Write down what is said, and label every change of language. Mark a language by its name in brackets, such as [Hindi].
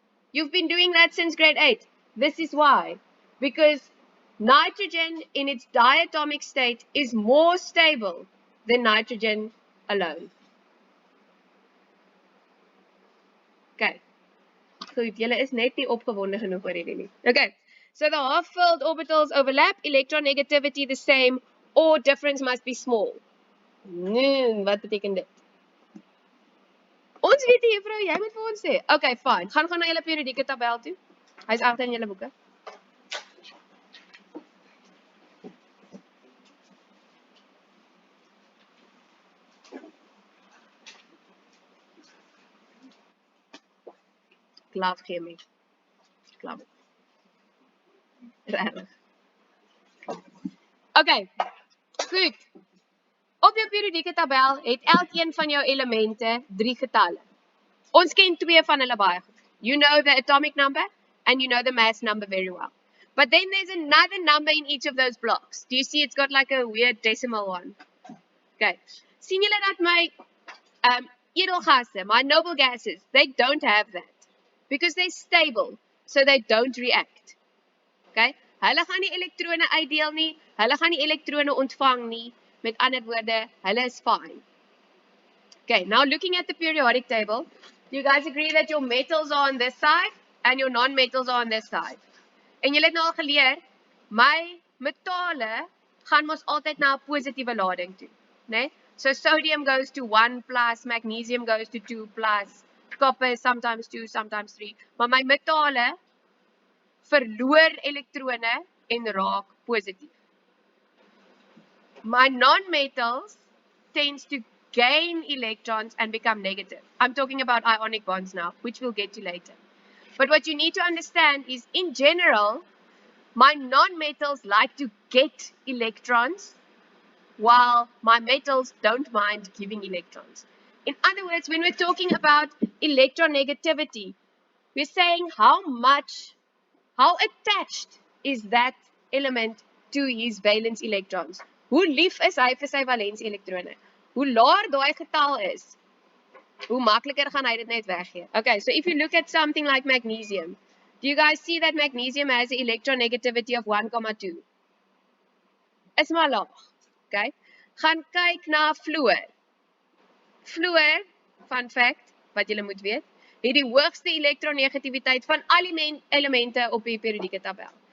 [English] You've been doing that since grade 8. This is why. Because nitrogen in its diatomic state is more stable than nitrogen alone. [Afrikaans] Okay. Goed, julle is net nie opgewonde genoeg oor hierdie nie. Okay. [English] So the half-filled orbitals overlap, electronegativity the same, or difference must be small. [Afrikaans] Nee, wat beteken dit? Ons weet nie, juffrou, jy moet vir ons sê. Okay, fine. Gaan na julle periodieke tabel toe. Hy's agter in julle boeke. [English] Love chemie. Love it. Regtig. [Afrikaans] Okay. Goed. Op jou periodieke tabel het elkeen van jou elemente 3 getalle. Ons ken 2 van hulle baie goed. [English] You know the atomic number and you know the mass number very well. But then there's another number in each of those blocks. Do you see it's got like a weird decimal one? Okay. [Afrikaans] Sien julle dat my edelgasse, my noble gases, [English] they don't have that. Because they're stable, so they don't react. Okay? [Afrikaans] Hulle gaan nie elektrone uitdeel nie, hulle gaan nie elektrone ontvang nie. Met ander woorde, hulle is fine. [English] Okay, now looking at the periodic table, do you guys agree that your metals are on this side and your non-metals are on this side. [Afrikaans] En julle het nou al geleer, my metale gaan mos altyd na 'n positiewe lading toe, né? [English] So sodium goes to 1 plus, magnesium goes to 2 plus, copper is sometimes 2, sometimes 3. [Afrikaans] Maar my metale verloor elektrone en raak positief. [English] My non-metals tends to gain electrons and become negative. I'm talking about ionic bonds now, which we'll get to later. But what you need to understand is, in general, my non-metals like to get electrons, while my metals don't mind giving electrons. In other words, when we're talking about electronegativity, we're saying how attached is that element to his valence electrons. [Afrikaans] Hoe lief is hy vir sy valens elektrone? Hoe laer daai getal is, hoe makliker gaan hy dit net weggee. [English] Okay, so if you look at something like magnesium, do you guys see that magnesium has an electronegativity of 1,2? [Afrikaans] Is maar laag. Okay? Gaan kyk na fluor. Fluor, fun fact, wat julle moet weet, het die hoogste elektronegativiteit van al die elemente op die periodieke tabel.